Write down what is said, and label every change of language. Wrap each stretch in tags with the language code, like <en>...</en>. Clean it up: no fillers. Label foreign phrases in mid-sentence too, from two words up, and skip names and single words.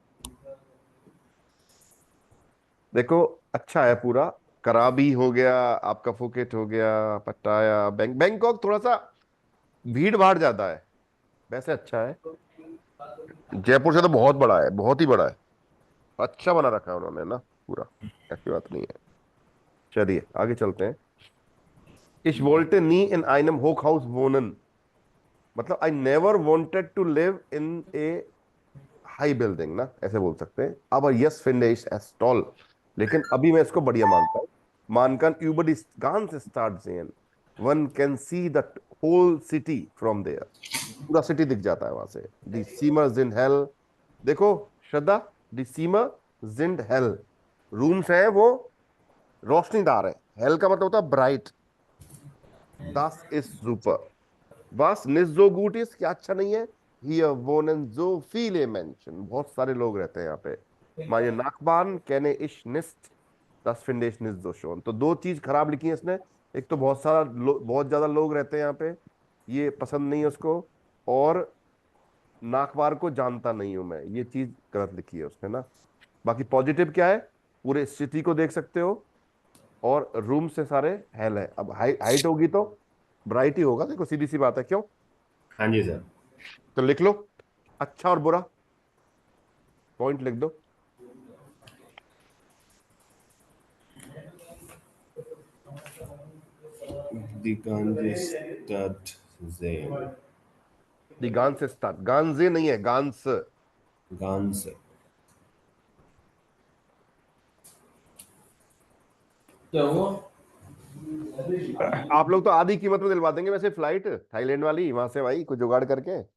<hi>देखो अच्छा है पूरा, कराबी हो गया आपका, फुकेट हो गया, पटाया, बैंकॉक थोड़ा सा भीड़ भाड़ ज्यादा है, वैसे अच्छा है। जयपुर से तो बहुत बड़ा है, बहुत ही बड़ा है, अच्छा बना रखा है उन्होंने ना पूरा, ऐसी बात नहीं है। चलिए आगे चलते हैं।</hi> <de>Ich wollte nie in einem Hochhaus wohnen.</de> <hi>मतलब</hi> <en>I never wanted to live in a high building</en> <hi>ना, ऐसे बोल सकते हैं.</hi> <de>Aber jetzt finde ich es toll.</de> <hi>लेकिन अभी मैं इसको बढ़िया मानता हूँ.</hi> <de>Man kann über die ganze Stadt sehen.</de> <en>One can see the whole city from there.</en> <hi>पूरा सिटी दिख जाता है वहां से.</hi> <de>Die Zimmer sind hell.</de> <hi>देखो श्रद्धा,</hi> <de>die Zimmer sind hell.</de> <hi>रूम्स हैं वो रोशनीदार है. हेल का मतलब होता है ब्राइट.</hi> <de>Das ist super. Was nicht so gut ist,</de> <hi>क्या अच्छा नहीं है?</hi> <de>Hier wohnen so viele Menschen.</de> <hi>बहुत सारे लोग रहते हैं यहाँ पे.</hi> <de>Meine Nachbarn kenne ich nicht. Das finde ich nicht so schön.</de> <hi>तो दो चीज खराब लिखी है इसने. एक तो बहुत ज्यादा लोग रहते हैं यहाँ पे, ये पसंद नहीं है उसको, और नाकवार को जानता नहीं हूं मैं, ये चीज गलत लिखी है उसने ना. बाकी पॉजिटिव क्या है, पूरे सिटी को देख सकते हो और रूम से सारे हेल है. अब हाइट होगी तो ब्राइट ही होगा, देखो सीधी सी बात है. क्यों? हाँ जी सर. तो लिख लो अच्छा और बुरा, पॉइंट लिख दो.</hi> <de>Die ganze Stadt sehen. die gan ze Stadt,</de> <hi>गांजे नहीं है, गांस.</hi> <de>Ganze.</de> <hi>आप लोग तो आधी कीमत में दिलवा देंगे वैसे फ्लाइट थाईलैंड वाली, वहां से भाई कुछ जुगाड़ करके.</hi>